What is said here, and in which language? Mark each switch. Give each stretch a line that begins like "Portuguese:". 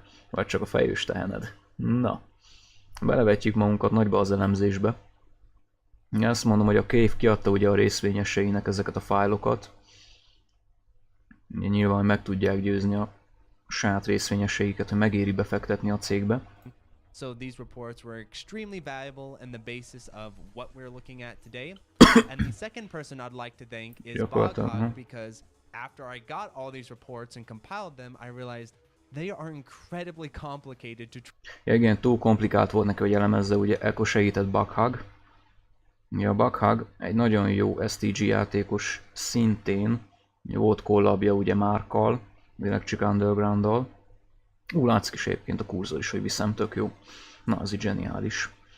Hungarian: Vagy csak a fejős tehened. Na, belevetjük magunkat nagyba az elemzésbe. Azt mondom, hogy a Cave kiadta ugye a részvényeseinek ezeket a fájlokat. Nyilván meg tudják győzni a saját részvényeseiket, hogy megéri befektetni a cégbe.
English: So these reports were extremely valuable and the basis of what we're looking at today. And the second person I'd like to thank is Boghog, because after I got all these reports and compiled them, I realized they are incredibly complicated to...
Hungarian: Ja, igen, túl komplikált volt neki, hogy elemezze, ugye ekkor segített Boghog. Ja, Boghog egy nagyon jó STG játékos szintén. Volt kollabja ugye Markkal, Electric Underground-dal. Látszik is egyébként a kurzor is, hogy viszem, tök jó. Na, az így zseniális.